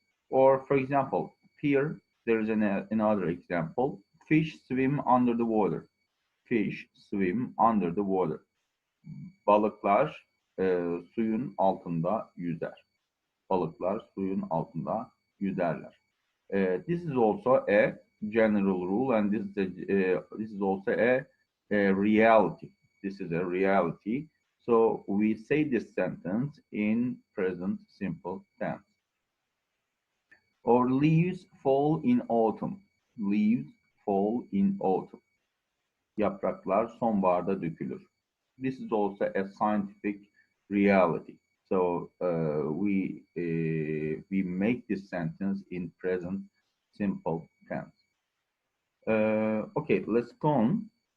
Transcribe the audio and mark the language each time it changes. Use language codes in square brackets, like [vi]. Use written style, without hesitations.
[en] Or for example, here there is another example. Fish swim under the water. Fish swim under the water. [tr] Balıklar suyun altında yüzer. Balıklar suyun altında yüzerler. [en] This is also a general rule, and this is also a reality. This is a reality. So we say this sentence in present simple tense. Or leaves fall in autumn. Leaves fall in autumn. [tr] Yapraklar sonbaharda dökülür. [en] This is also a scientific reality. So we make this sentence in present simple tense. Okay, let's go on.